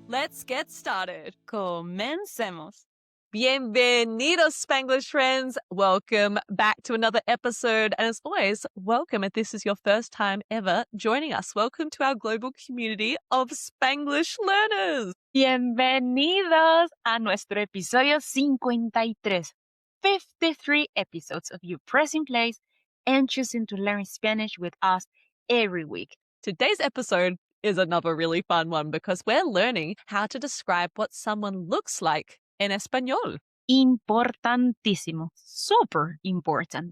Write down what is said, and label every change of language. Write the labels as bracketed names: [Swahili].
[English] Let's get started. [Spanish] Comencemos. Bienvenidos, Spanglish friends. [English] Welcome back to another episode. And as always, welcome if this is your first time ever joining us. Welcome to our global community of Spanglish learners. [Spanish] Bienvenidos a nuestro episodio 53. [English] 53 episodes of you pressing play and choosing to learn Spanish with us every week. Today's episode is another really fun one because we're learning how to describe what someone looks like in Español. [Spanish] Importantísimo. [English] Super important.